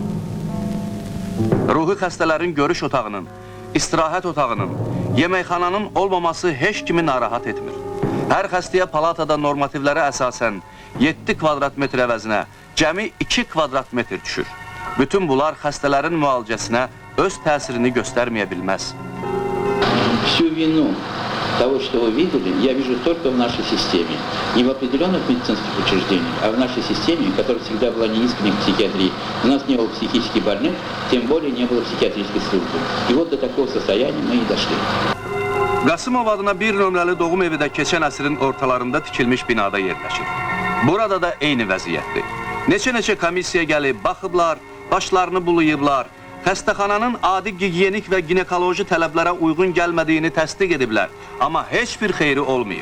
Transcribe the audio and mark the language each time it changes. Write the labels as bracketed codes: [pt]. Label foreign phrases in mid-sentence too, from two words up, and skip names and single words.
[az] Ruhi xəstələrin görüş otağının, istirahət otağının, yeməkxananın olmaması heç kimi narahat etmir. Hər xəstəyə palatada normativlərə əsasən 7 kvadrat metr əvəzinə cəmi 2 kvadrat metr düşür. Bütün bunlar xəstələrin müalicəsinə öz təsirini göstərməyə bilməz. [ru] Всю вину того, что вы видели, я вижу только в нашей системе. Не в определенных медицинских учреждениях, а в нашей системе, которая всегда была неискренней к психиатрии. У нас не было психически больных, тем более не было психиатрической службы. И вот до такого состояния мы и dошли. [az] Qasımov adına 1 nömrəli doğum evi də keçən əsrin ortalarında tikilmiş binada yerləşir. Burada da eyni vəziyyətdir. Neçə komissiya gəlib, baxıblar, başlarını bulayıblar, xəstəxananın adi gigiyenik və ginekoloji tələblərə uyğun gəlmədiyini təsdiq ediblər, amma heç bir xeyri olmayıb.